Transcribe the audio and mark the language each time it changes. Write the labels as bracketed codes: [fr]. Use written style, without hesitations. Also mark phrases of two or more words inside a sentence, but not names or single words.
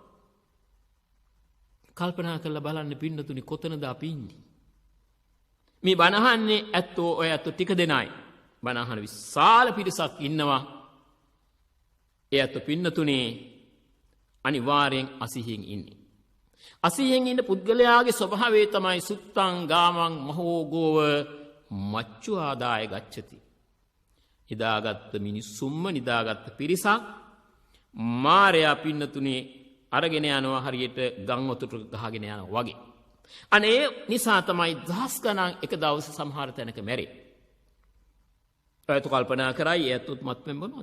[si] කල්පනා කරලා බලන්න පින්නතුනි කොතනද අපි ඉන්නේ? මේ බණහන්නේ ඇත්තෝ ඔය ඇත්තෝ ටික දෙනයි. බණහන විශාල පිරිසක් ඉන්නවා. ඒ ඇත්තෝ පින්නතුනේ අනිවාර්යෙන් අසිහියෙන් ඉන්නේ. අසිහියෙන් ඉන්න පුද්ගලයාගේ ස්වභාවය තමයි [pi] සුත්තං ගාමං මහෝගෝව මච්චු ආදාය ගච්ඡති. [si] නිදාගත්ත මිනිස්සුම්ම නිදාගත්ත පිරිසක් මාරයා පින්නතුනේ අරගෙන යනවා හරියට ගම් වතුර ගහගෙන යනවා වගේ. අනේ නිසා තමයි දහස් ගණන් එක දවසේ සමහර තැනක මැරේ. ඔයත් කල්පනා කරයි ඒත් මත්පැන් බොනවා.